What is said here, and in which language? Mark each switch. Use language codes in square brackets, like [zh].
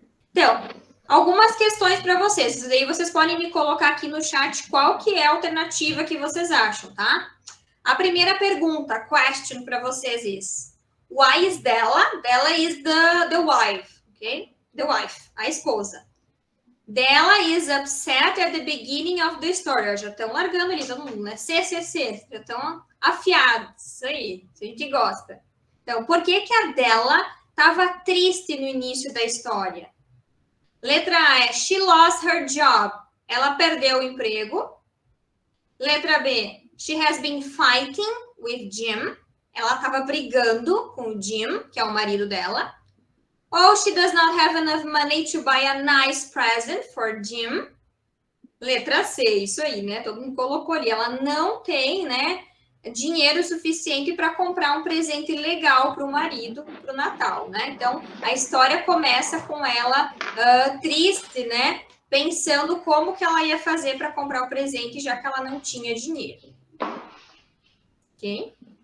[pt] Então, algumas questões para vocês. Daí vocês podem me colocar aqui no chat qual que é a alternativa que vocês acham, tá? A primeira pergunta, question para vocês [en] is: why is Della? Della is the wife, ok? The wife, [pt] a esposa. [en] Della is upset at the beginning of the story. [pt] Já estão largando ali, todo mundo, né? CCC, já estão afiados. Isso aí, a gente gosta. Então, por que a Della estava triste no início da história? Letra A é [en] she lost her job. [pt] Ela perdeu o emprego. [en] Letra B, she has been fighting with Jim. [pt] Ela estava brigando com o Jim, que é o marido dela. [en] Ou she does not have enough money to buy a nice present for Jim. [pt] Letra C, isso aí, né? Todo mundo colocou ali. Ela não tem, né, dinheiro suficiente para comprar um presente legal para o marido para o Natal, né? Então, a história começa com ela triste, né? Pensando como que ela ia fazer para comprar o presente, já que ela não tinha dinheiro. Ok?